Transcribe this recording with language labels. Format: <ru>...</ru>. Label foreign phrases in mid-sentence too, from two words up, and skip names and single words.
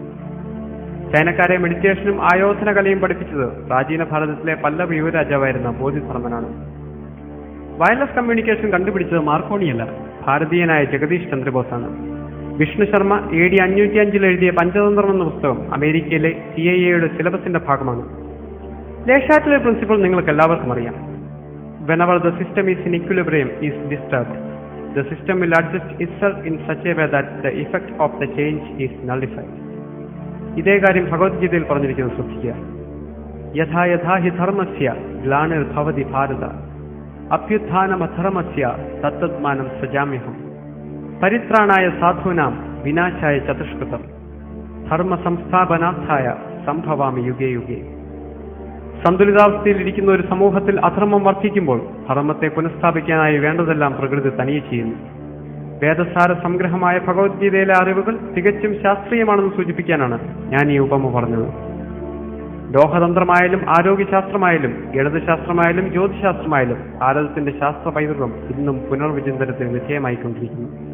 <ml>ചൈനക്കാരെ മെഡിറ്റേഷനും ആയോധനകലയും പഠിപ്പിച്ചത് പ്രാചീന ഭാരതത്തിലെ പല്ലവ യുവരാജാവായിരുന്ന ബോധിധർമ്മനാണ്.</ml> <en>wireless communication</en> <ml>കണ്ടുപിടിച്ചത് മാർക്കോണിയല്ല, ഭാരതീയനായ ജഗദീഷ് ചന്ദ്രബോസാണ്. വിഷ്ണു ശർമ്മ AD 505 എഴുതിയ പഞ്ചതന്ത്രം എന്ന പുസ്തകം അമേരിക്കയിലെ CIA സിലബസിന്റെ ഭാഗമാണ്. ലേഷാറ്റിലെ പ്രിൻസിപ്പിൾ നിങ്ങൾക്ക് എല്ലാവർക്കും അറിയാം.</ml> <en>Whenever the system is in equilibrium is disturbed, the system will adjust itself in such a way that the effect of the change is nullified.</en> <ml>ഇതേ കാര്യം ഭഗവത്ഗീതയിൽ പറഞ്ഞിരിക്കുന്നത് ശ്രദ്ധിക്കുക.</ml> <sa>യഥാ യഥാ ഹി ധർമ്മസ്യ ഗ്ലാനിർഭവതി ഭാരത അഭ്യുത്ഥാനമധർമ്മസ്യ തത്തദ്മാനം സജാമ്യഹം പരിത്രാണായ സാധൂനാം വിനാശായ ചതുഷ്കൃതം ധർമ്മ സംസ്ഥാപനാർത്ഥായ സംഭവാമി യുഗേ യുഗേ.</sa> <ml>സന്തുലിതാവസ്ഥയിൽ ഇരിക്കുന്ന ഒരു സമൂഹത്തിൽ അധർമ്മം വർദ്ധിക്കുമ്പോൾ ധർമ്മത്തെ പുനഃസ്ഥാപിക്കാനായി വേണ്ടതെല്ലാം പ്രകൃതി തനിയെ ചെയ്യുന്നു. വേദസാര സംഗ്രഹമായ ഭഗവത്ഗീതയിലെ അറിവുകൾ തികച്ചും ശാസ്ത്രീയമാണെന്ന് സൂചിപ്പിക്കാനാണ് ഞാൻ ഈ ഉപമ പറഞ്ഞത്. ലോകതന്ത്രമായാലും ആരോഗ്യശാസ്ത്രമായാലും ഗണിതശാസ്ത്രമായാലും ജ്യോതിശാസ്ത്രമായാലും ഭാരതത്തിന്റെ ശാസ്ത്ര പൈതൃകം ഇന്നും പുനർവിചിന്തനത്തിന് വിധേയമായിക്കൊണ്ടിരിക്കുന്നു.</ml>